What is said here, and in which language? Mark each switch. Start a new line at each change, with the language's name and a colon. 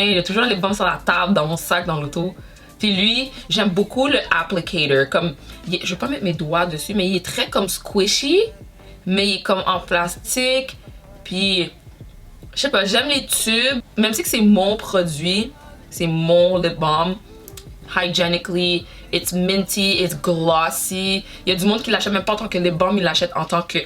French: Il y a toujours un lip balm sur la table, dans mon sac, dans l'auto. Puis lui, j'aime beaucoup le applicator. Comme, je vais pas mettre mes doigts dessus, mais il est très comme squishy. Mais il est comme en plastique. Puis, je sais pas, j'aime les tubes. Même si c'est mon produit, c'est mon lip balm.
English: Hygienically, it's minty, it's glossy.
French: Il y a du monde qui l'achète même pas en tant que lip balm, il l'achète en tant que...